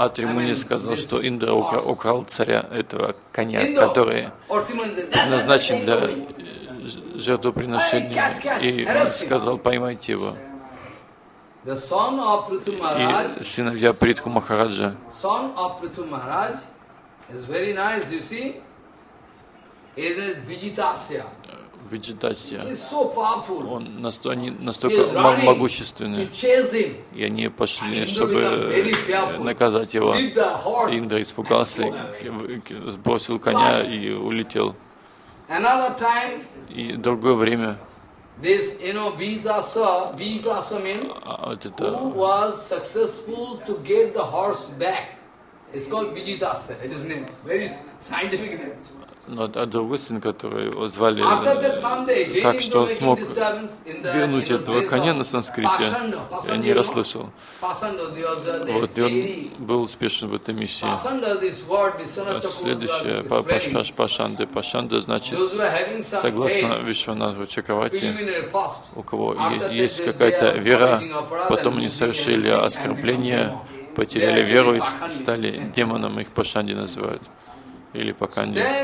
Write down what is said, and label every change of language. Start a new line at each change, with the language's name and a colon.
Russian: Атри Муни сказал, что Индра украл царя этого коня, который назначен для жертвоприношения, и сказал, поймайте его. И сыновья Притху Махараджа.
English: Son of Prithu Maharaj is very nice, you see. Is it Vijitasya?
Russian: Виджитасия.
English: So
Russian: он настолько могущественный, и они пошли,
English: Indra,
Russian: чтобы наказать его. Индра испугался, сбросил коня и улетел.
English: Time,
Russian: и другое время.
English: This, you know, Vijitasa
Russian: вот это,
English: who was successful to get the horse back. It's called Vijitasa. It is named very scientific name.
Russian: Но другой сын, который звали так, что смог вернуть этого коня на санскрите, я не расслышал. Вот, и он был успешен в этой миссии. Следующее, Пашанда значит, согласно Вишванатху Чакравати, у кого есть какая-то вера, потом они совершили оскорбление, потеряли веру и стали демоном, их Пашанди называют, или Паканди.